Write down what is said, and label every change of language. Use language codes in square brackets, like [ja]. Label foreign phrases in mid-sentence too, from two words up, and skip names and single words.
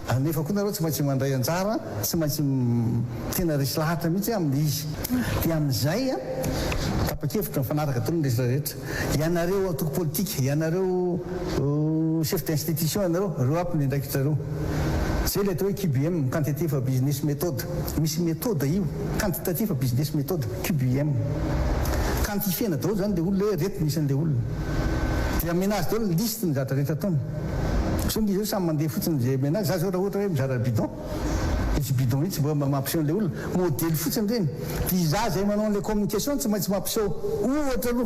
[mg] Ary nefa koa nareo tsy maintsy mandray anjara, tsy maintsy tena resy lahatra mihitsy amin'ilay izy. Dia amin'izay tapa-kevitra mifanaraka tony ny rehetra. Ianareo antoko politika, ianareo [fr] chef d'institution [mg] ianareo, reo aby ny ndraikitrareo. Zay le atao hoe QBM, [en] quantitative business method. [mg] Misy méthode io, [en] quantitative business method, QBM. [mg] Quantifiena daholo zany le olona hoe reto misy an'ilay olona. Dia amenazy daholo liste ny zavatra rehetra ataony. So izy io samy mandeha fotsiny izay amenazy. Za zao raha ohatra hoe mizara bidon, izy bidon itsy mba mampiseho an'ilay olona. Modèle fotsiny reny. Dia za zay manao an'ilay communication tsy maintsy mampiseho ohatra aloha.